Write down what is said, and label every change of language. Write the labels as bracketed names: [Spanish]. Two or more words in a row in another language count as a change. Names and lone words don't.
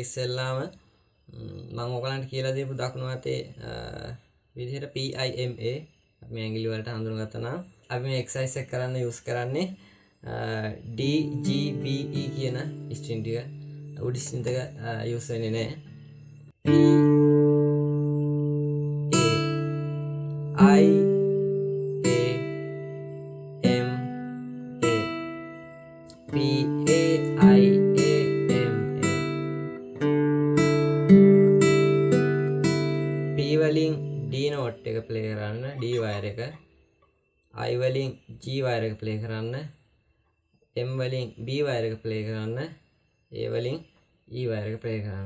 [Sinhala] ඉස්සෙල්ලාම මම ඔයගලන්ට කියලා දීපු දකුණු අතේ විදිහට PIMA මේ ඇඟිලි වලට හඳුනගත්තා නම් අපි මේ එක්සර්සයිස් එක කරන්න යූස් කරන්නේ D G B E කියන ස්ට්‍රින්ග් ටික උඩ ස්ට්‍රින්ග් එක යූස් වෙන්නේ නැහැ. I A M A P A I A M A P වලින් D note එක play කරන්න, D wire එක. I වලින් G wire එක play කරන්න, M වලින් B wire එක play කරන්න, A වලින් E wire එක play කරන්න.